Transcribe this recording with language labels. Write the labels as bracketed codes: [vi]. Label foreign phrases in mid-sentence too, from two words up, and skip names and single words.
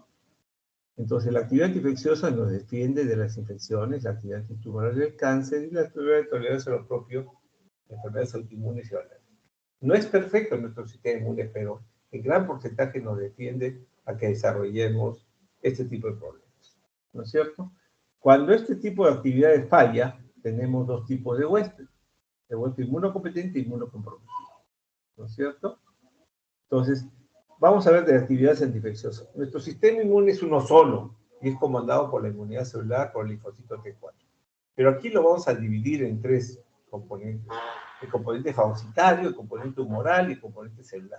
[es] Entonces, la actividad antiinfecciosa nos defiende de las infecciones, la actividad antitumoral del cáncer y la actividad de tolerancia a lo propio de enfermedades autoinmunes y alérgicas. No es perfecto nuestro sistema inmune, pero en gran porcentaje nos defiende a que desarrollemos este tipo de problemas. ¿No es cierto? Cuando este tipo de actividades falla, tenemos 2 tipos de huésped. El huésped inmunocompetente e inmunocomprometido. ¿no es cierto? Entonces, vamos a ver de actividades antiinfecciosas. Nuestro sistema inmune es uno solo, y es comandado por la inmunidad celular, por el linfocito T4. Pero aquí lo vamos a dividir en tres componentes. El componente fagocitario, el componente humoral y el componente celular.